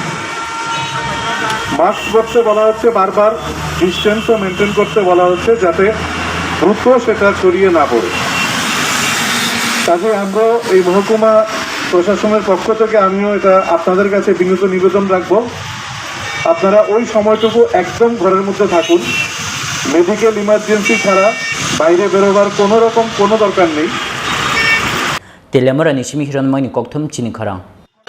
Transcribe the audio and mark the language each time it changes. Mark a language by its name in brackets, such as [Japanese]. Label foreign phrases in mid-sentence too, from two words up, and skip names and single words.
[Bangla] মাস্ক পরতে বলা হচ্ছে বারবার ডিস্টেন্সও মেনটেন করতে বলা হচ্ছে যাতে দ্রুত সেটা ছড়িয়ে না পড়ে কাজে আমরা এই মহকুমা প্রশাসনের পক্ষ থেকে আমিও এটা আপনাদের কাছে বিনীত নিবেদন রাখবো আপনারা ওই সময়টুকু একদম ঘরের মধ্যে থাকুন [English] medical emergency [Bangla] ছাড়া বাইরে বেরোবার কোনো রকম কোনো দরকার নেই [Kok Borok] Teliamura ni shimi hiron moini kokthum Chini Khorang